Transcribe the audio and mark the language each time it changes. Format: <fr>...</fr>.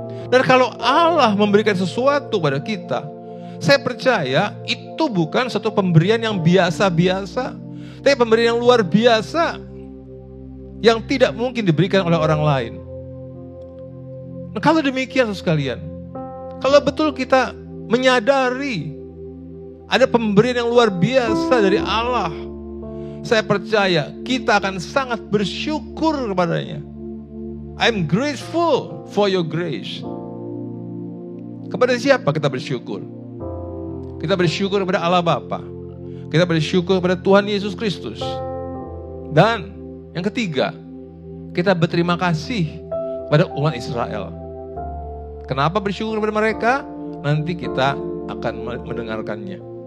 <id>Dan kalau Allah memberikan sesuatu pada kita, saya percaya itu bukan satu pemberian yang biasa-biasa, tapi pemberian yang luar biasa, yang tidak mungkin diberikan oleh orang lain. Nah, kalau demikian sekalian, kalau betul kita menyadari ada pemberian yang luar biasa dari Allah, saya percaya kita akan sangat bersyukur kepadanya.</id> <en>I'm grateful for your grace.</en> <id>Kepada siapa kita bersyukur? Kita bersyukur kepada Allah Bapa. Kita bersyukur kepada Tuhan Yesus Kristus. Dan yang ketiga, kita berterima kasih kepada umat Israel. Kenapa bersyukur kepada mereka? Nanti kita akan mendengarkannya.</id>